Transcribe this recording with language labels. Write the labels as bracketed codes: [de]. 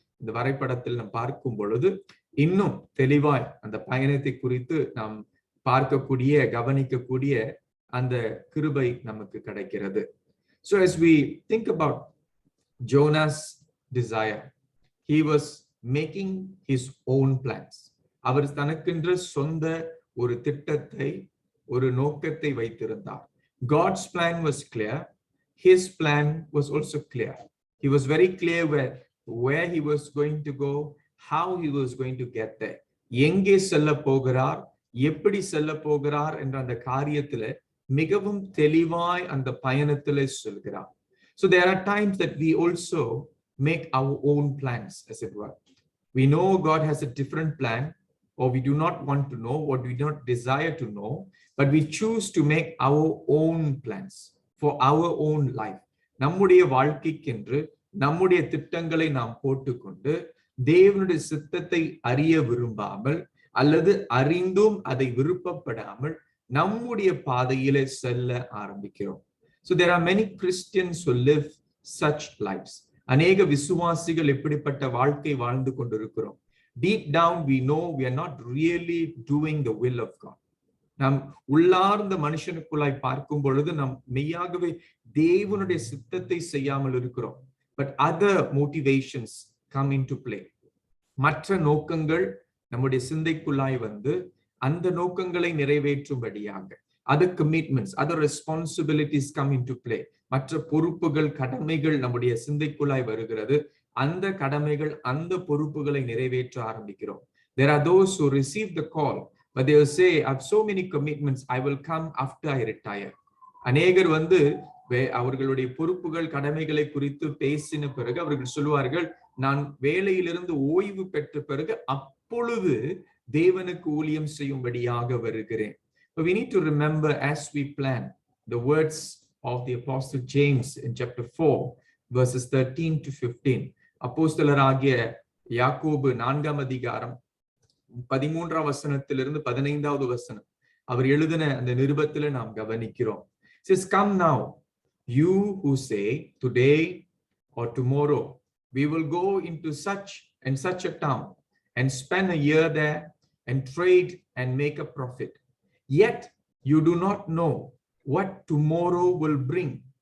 [ta] இந்த வரைபடத்தில் நாம் பார்க்கும் பொழுது இன்னும் தெளிவாய் அந்த பயணத்தை குறித்து நாம் பார்க்கக்கூடிய கவனிக்கக்கூடிய அந்த கிருபை நமக்கு கிடைக்கிறது. [en] So as we think about Jonah's desire, he was making his own plans. [ta] அவர் தனக்கென்று சொந்த ஒரு திட்டத்தை ஒரு நோக்கத்தை வைத்திருந்தார். [en] God's plan was clear. His plan was also clear. He was very clear where he was going to go, how he was going to get there. [ta] எங்கே செல்ல போகிறார், எப்படி செல்ல போகிறார் என்ற அந்த காரியத்திலே மிகவும் தெளிவாய் அந்த பயணத்திலே சொல்கிறார். [en] So there are times that we also make our own plans, as it were. We know God has a different plan, or we do not want to know, or we do not desire to know, but we choose to make our own plans for our own life. [ta] நம்முடைய வாழ்க்கைக்கென்று நம்முடைய திட்டங்களை நாம் போட்டுக்கொண்டு தேவனுடைய சித்தத்தை அறிய விரும்பாமல் அல்லது அறிந்தும் அதை விருப்பப்படாமல் நம்முடைய பாதையிலே செல்ல ஆரம்பிக்கிறோம். [en] So there are many Christians who live such lives. [ta] அநேக விசுவாசிகள் எப்படிப்பட்ட வாழ்க்கை வாழ்ந்து கொண்டிருக்கிறோம். [en] Deep down we know we are not really doing the will of God. [ta] நாம் உள்ளார்ந்த மனுஷனுக்குள்ளாய் பார்க்கும் பொழுது நாம் மெய்யாகவே தேவனுடைய சித்தத்தை செய்யாமல் இருக்கிறோம். [en] But other motivations come into play. [ta] மற்ற நோக்கங்கள் நம்முடைய சிந்தைக்குள்ளாய் வந்து அந்த நோக்கங்களை நிறைவேற்றும்படியாக [en] other commitments, other responsibilities come into play. [ta] மற்ற பொறுப்புகள், கடமைகள் நம்முடைய சிந்தைக்குள்ளாய் வருகிறது. அந்த கடமைகள், அந்த பொறுப்புகளை நிறைவேற்ற ஆரம்பிக்கிறோம். [en] There are those who receive the call, but they will say, I have so many commitments, I will come after I retire. [ta] அநேகர் வந்து அவர்களுடைய பொறுப்புகள், கடமைகளை குறித்து பேசின பிறகு அவர்கள் சொல்லுவார்கள், நான் வேலையிலிருந்து ஓய்வு பெற்ற பிறகு அப்பொழுது தேவனுக்கு ஊழியம் செய்யும்படியாக வருகிறேன். [en] But we need to remember as we plan the words of the Apostle James in chapter 4, verses 13 to 15. [ta] அப்போஸ்தலராகிய யாக்கோபு 4ஆம் அதிகாரம் 13ஆம் வசனத்திலிருந்து 15வது வசனம் அவர் எழுதின அந்த நிருபத்திலே நாம் கவனிக்கிறோம். [en] It says, come now, you who say today or tomorrow we will go into such and such a town and spend a year there and trade and make a profit. Yet you do not know what tomorrow will bring.